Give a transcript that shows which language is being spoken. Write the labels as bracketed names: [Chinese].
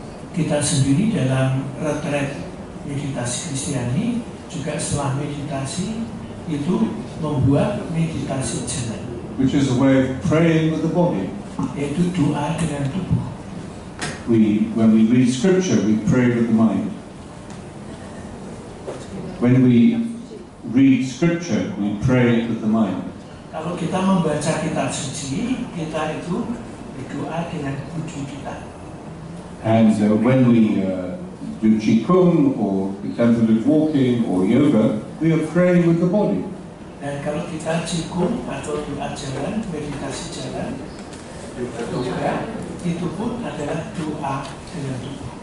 [Indonesian] Kita sendiri dalam retret Meditasi Kristiani juga setelah meditasi itu membuat meditasi jalan. [English] Which is a way of praying with the body. [Indonesian] Yaitu doa dengan tubuh. [English] When we read scripture, we pray with the mind. When we read scripture, we pray with the mind. [Indonesian] Kalau kita membaca kitab suci, kita itu berdoa dengan tubuh kita. [English] And when we do qigong or contemplative walking or yoga, we are praying with the body. [Indonesian] Dan kalau kita qigong atau doa jalan, meditasi jalan, yoga, itu pun adalah doa dengan tubuh.